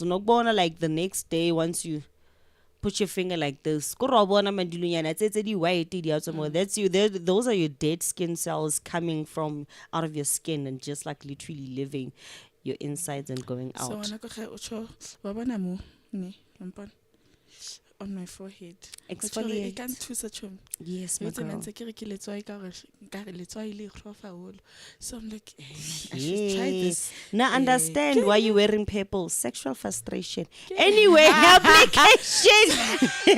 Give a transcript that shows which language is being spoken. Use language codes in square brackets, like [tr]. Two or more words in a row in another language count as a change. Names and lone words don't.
[tn] No bona [en] like the next day once you put your finger like this. That's you. Those are your dead skin cells coming from out of your skin and just like literally living your insides and going out. So, [tn] wabona mo ne mpona [en] on my forehead. Exfoliate. I can't do such a. Yes, my girl. So I'm like, hey, I should try this. Now understand why you're wearing purple. Sexual frustration. Anyway, application.